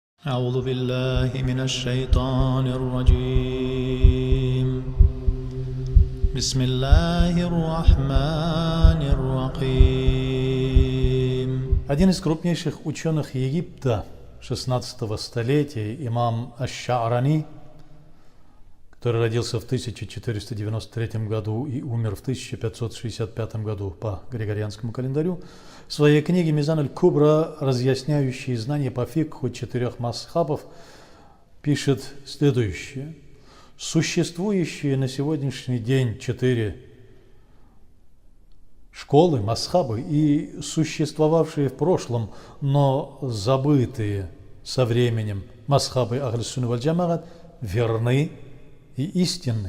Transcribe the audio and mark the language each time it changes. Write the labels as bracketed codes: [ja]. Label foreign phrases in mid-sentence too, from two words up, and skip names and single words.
[ar] أعوذ بالله من الشيطان الرجيم بسم الله الرحمن الرحيم. [ru] Один из крупнейших ученых Египта 16 столетия, имам Аш-Ша'рани, который родился в 1493 году и умер в 1565 году по григорианскому календарю, в своей книге «Мизан аль-Кубра», разъясняющей знания по фикху 4 мазхабов, пишет следующее. Существующие на сегодняшний день 4 школы, мазхабы и существовавшие в прошлом, но забытые со временем мазхабы [ar] أهل السنة والجماعة [ru] верны и истинны.